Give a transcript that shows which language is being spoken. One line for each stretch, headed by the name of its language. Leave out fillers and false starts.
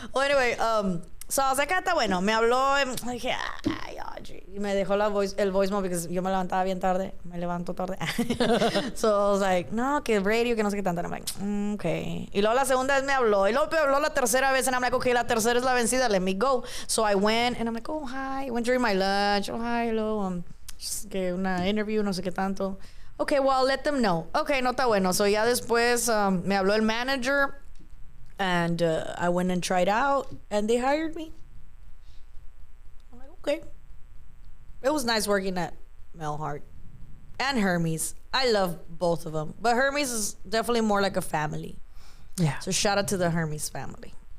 English: Well, anyway, so I was like,
Spanish: está bueno. Me habló y dije, ay, Audrey. Y me dejó el voicemail porque yo me levantaba bien tarde. Me levanto tarde.
English: So I was like,
Spanish: no, que radio, que no sé qué tanto.
English: And I'm like, okay.
Spanish: Y luego la segunda vez me habló. Y luego me habló la tercera vez.
English: And I'm like, okay,
Spanish: la tercera es la vencida.
English: Let me go. So I went and I'm like, oh, hi. I went during my lunch. Oh, hi, hello.
Spanish: Que una interview, no sé qué tanto.
English: Okay, well, I'll let them know.
Spanish: Okay, no está bueno.
English: So
Spanish: ya después me habló el manager.
English: And I went and tried out, and they hired me. I'm like, okay. It was nice working at Melhart and Hermes. I love both of them, but Hermes is definitely more like a family. Yeah. So shout out to the Hermes family.